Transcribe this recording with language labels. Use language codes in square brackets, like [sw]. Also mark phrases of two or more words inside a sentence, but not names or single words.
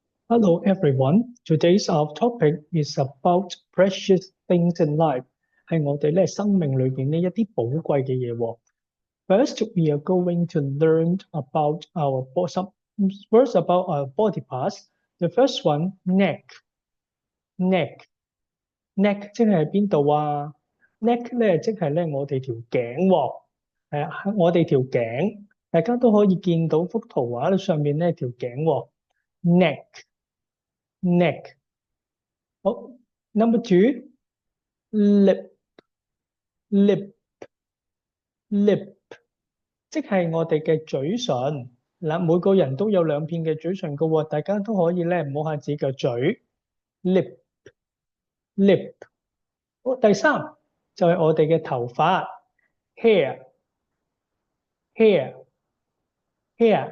[en] Hello everyone. Today's our topic is about precious things in life. [yue] 係我哋咧生命裏邊呢一啲寶貴嘅嘢喎。 [en] First, we are going to learn about our first about our body parts. The first one, neck. Neck [yue] 即係邊度啊？neck 咧即係咧我哋條頸喎。係啊，我哋條頸，大家都可以見到幅圖畫上面咧條頸喎。neck。 [en] 好，number two, lip lip lip， [yue] 即係我哋嘅嘴唇。嗱，每個人都有兩片嘅嘴唇㗎喎，大家都可以咧摸下自己嘅嘴。 [en] lip lip。 [yue] 好，第三就係我哋嘅頭髮。 [en] hair hair hair。